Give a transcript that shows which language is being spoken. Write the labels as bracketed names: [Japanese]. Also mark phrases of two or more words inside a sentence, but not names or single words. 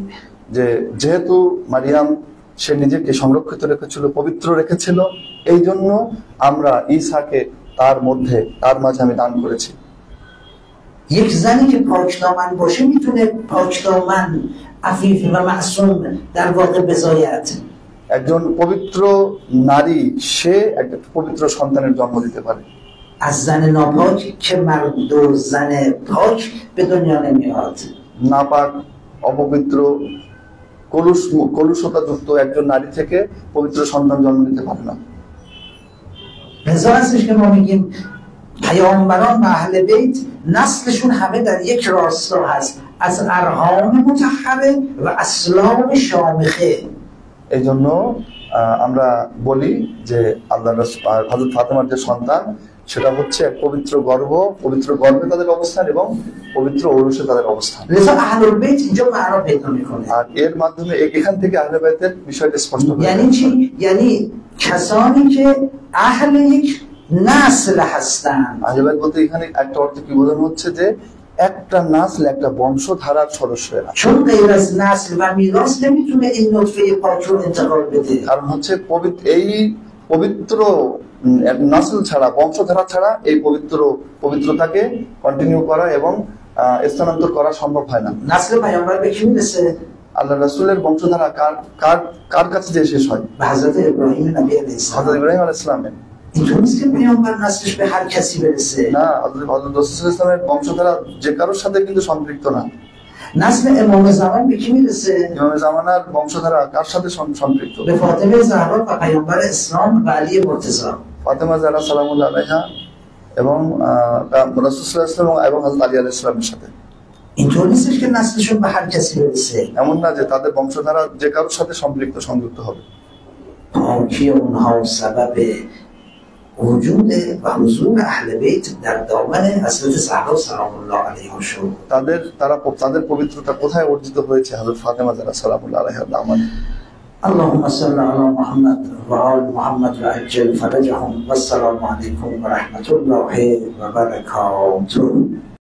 [Bangla] যে যেহেতু মারিয়াম সে নিজেকে সংরক্ষিত রেখেছিল, পবিত্র রেখেছিল, এই জন্য আমরা ঈসাকে তার মাঝে আমি দান করেছি। [Persian] یک زنی که پاکدامن باشه میتونه پاکدامن عفیف و معصوم در واقع بزاید. [Bangla] একজন পবিত্র নারী সে একটা পবিত্র সন্তানের জন্ম দিতে পারে। [Persian] از زن ناپاک که مرد و زن پاک به دنیا نمیاد. [Bangla] নাপাক, অপবিত্র, কলুষতাযুক্ত একজন নারী থেকে পবিত্র সন্তান জন্ম নিতে পারে না। [Persian] لذا هستش که ما میگیم پیامبران و اهل بیت نسلشون همه در یک راستا هست، از [Arabic] ارحام مطهره و اسلام شامخه. [Bangla] এই জন্য আমরা বলি যে আল্লাহ হযরত ফাতেমার যে সন্তান সেটা হচ্ছে এক পবিত্র গর্ভে তাদের অবস্থান এবং পবিত্র ঔরসে তাদের অবস্থান। [Persian] لذا اهل بیت اینجا معنا پیدا میکنه। [Bangla] আর এর মাধ্যমে এখান থেকে আহলে বাইতের বিষয়টা স্পষ্ট হয়ে [Persian] یعنی چی؟ یعنی کسانی که اهل یک نسل هستند. [Bangla] আহলে বাইত বলতে এখানে একটা অর্থ কি বোঝানো হচ্ছে যে একটা নাসল, একটা বংশধারার সদস্যরা। [Persian] چون غیر از نسل و میراث نمیتونه این نطفه پاک رو انتقال بده. [Bangla] কারণ হচ্ছে এই পবিত্র নাসল ছাড়া, বংশধারা ছাড়া এই পবিত্রতাকে কন্টিনিউ করা এবং স্থানান্তর করা সম্ভব হয় না। [Persian] نسل پیامبر به کی میرسه؟ [Bangla] আল্লাহ রাসূলের বংশধারা কার কাছে যে শেষ হয়? [Persian] به حضرت ابراهیم نبی علیه [Bangla] হযরত [Persian] السلام. [Bangla] ইব্রাহিম [Arabic] عليه السلام. [Persian] اینطور نیست که پیامبر نسلش به هر کسی برسه. [Bangla] না, হযরত রাসূল [Arabic] صلى الله عليه وسلم [Bangla] বংশধারা যে কারোর সাথে কিন্তু সম্পৃক্ত না। [Persian] نسل امام زمان به کی میرسه؟ [Bangla] ইমাম জামানার বংশধারা কার সাথে সম্পৃক্ত? [Persian] به فاطمه زهرا و پیامبر اسلام و علی مرتضی. [Bangla] ফাতেমা জাহরা [Arabic] سلام الله عليها [Bangla] এবং রাসূল [Arabic] صلى الله عليه وسلم [Bangla] এবং হযরত আলী [Arabic] عليه السلام [Bangla] সাথে। [Persian] اینطور نیستش که نسلشون به هر کسی برسه. [Bangla] এমন না যে তাদের بংশধারা যে কারোর সাথে সংযুক্ত হবে। [Persian] پاکی اونها سبب وجود و حضور اهل بیت در دامن حضرت زهرا [Arabic] سلام الله علیها [Persian] شد. [Bangla] তাদের পবিত্রতা কোথায় অর্জিত হয়েছে? হযরত ফাতেমা জাহরা [Arabic] سلام الله عليها [Bangla] দামানে। [Arabic] اللهم صل على محمد وآل محمد وعجل فرجهم والسلام عليكم ورحمة الله وبركاته.